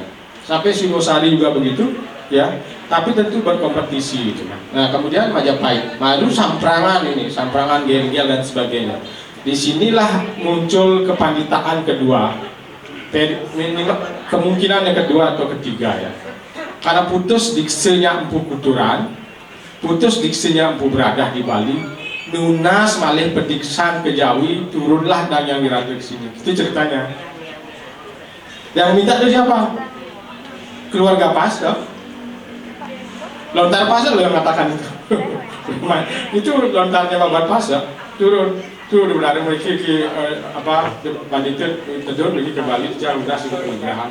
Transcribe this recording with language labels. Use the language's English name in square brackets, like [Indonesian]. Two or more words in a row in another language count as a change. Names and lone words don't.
[Indonesian] Sampai Singosari juga begitu, ya. Tapi tentu berkompetisi gitu kan. Nah kemudian Majapahit, Madu Samprangan ini, Samprangan, Gel-Gel dan sebagainya. Disinilah muncul kepanditaan kedua. Kemungkinan yang kedua atau ketiga ya, karena putus diksinya Empu Kuturan, putus diksinya Empu Bradah di Bali, [Balinese] nunas malih pediksan ke Jawi, [Indonesian] turunlah dan yang diratu ke sini. Itu ceritanya. Yang minta itu siapa? Keluarga Pasda. Lontar Pasda yang mengatakan itu. Itu lontarnya Babat Pasda turun. Itu benar mereka bandit terjun pergi ke Bali jangan dikasih penugrahan.